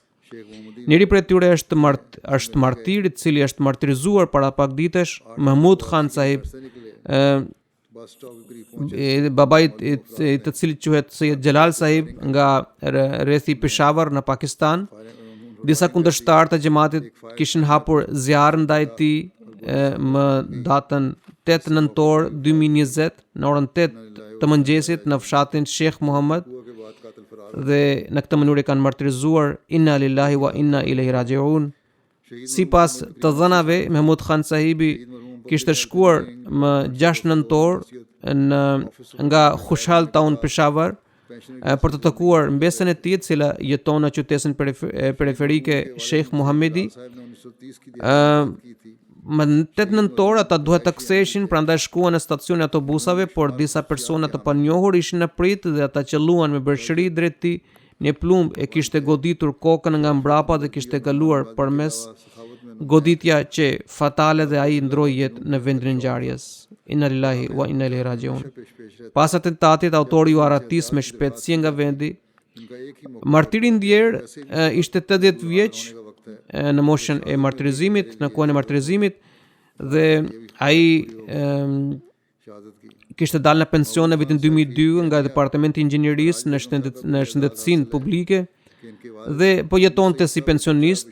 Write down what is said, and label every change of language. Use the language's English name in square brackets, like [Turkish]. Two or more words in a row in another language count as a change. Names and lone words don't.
[Albanian] Njëri prej tyre është martir i cili është martirizuar para pak ditësh, Mahmud Khan Sahib, babai i të cilit quhet Sayyid Jalal Sahib nga rrethi Peshawar në Pakistan. Disa kundërshtar të xhamatit kishin hapur zjarr ndaj tij më datën 8 nëntor 2020 në orën 8 të mëngjesit në fshatin Sheikh Muhammad dhe në këtë mënyrë kanë martirizuar. [Arabic] إنا لله وإنا إليه راجعون. [Albanian] Sipas të dhënave, Mahmud Khan Sahibi kishte shkuar më 6 nëntor nga Khushhal Town Peshawar për të takuar mbesën e tij, e cila jeton në qytetin periferike Sheikh Muhammedi. Më 8 nëntor ata duhet të ktheheshin, prandaj shkuan në stacionin e autobusave, por disa persona të panjohur ishin në prit dhe ata qelluan me bërshëri drejt tij. Një plumb e kishte goditur kokën nga mbrapa dhe kishte kaluar përmes goditja që fatale dhe ai ndroi jetë në vendin e ngjarjes. [Arabic] إنا لله وإنا إليه راجعون. [Albanian] Pas atentatit, autori u arratis me shpejtësi nga vendi. Martiri ndjer ishte 80 vjeç në moshën e martirizimit, në kohën e martirizimit, dhe ai kishte dalë në pension në vitin 2002 nga departamenti i inxhinierisë në shëndetësinë publike dhe po jetonte si pensionist.